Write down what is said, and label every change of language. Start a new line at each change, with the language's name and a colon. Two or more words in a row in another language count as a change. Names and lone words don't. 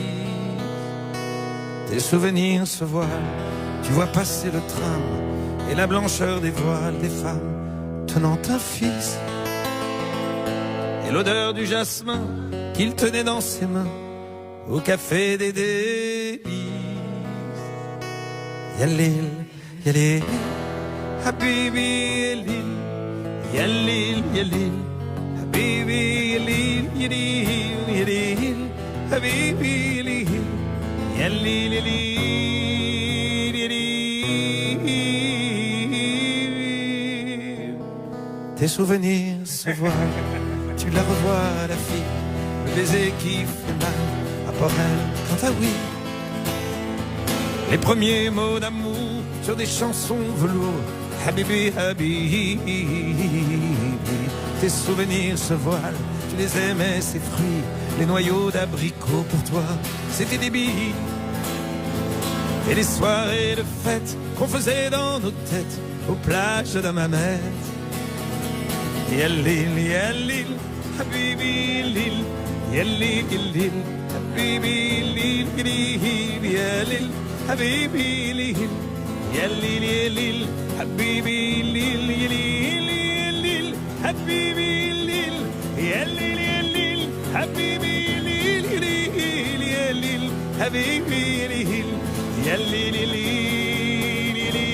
French: Tes souvenirs se voilent, tu vois passer le tram et la blancheur des voiles des femmes tenant un fils. Et l'odeur du jasmin qu'il tenait dans ses mains au café des délices.
Arabic: يا ليل يا ليل حبيبي يا ليل يا ليل يا ليل حبيبي يا ليل يا ليل يا ليل حبيبي يا ليل يا ليل يا ليل يا ليل.
French: Tes souvenirs se voilent, tu la revois la fille, le baiser qui fait mal à Porel quant à oui. Les premiers mots d'amour sur des chansons velours.
Arabic: حبيبي حبيبي.
French: Tes souvenirs se voilent, tu les aimais, ces fruits. Les noyaux d'abricots pour toi, c'était des billes. Et les soirées de fête qu'on faisait dans nos têtes aux plages d'Hammamet.
Arabic: يا ليل يا ليل حبيبي ليل. يا ليل يا ليل حبيبي ليل يا ليل يا ليل. حبيبي ليل يلي ليل حبيبي ليل يلي ليل حبيبي ليل يلي ليل حبيبي ليل يلي حبيبي ليل يلي ليل.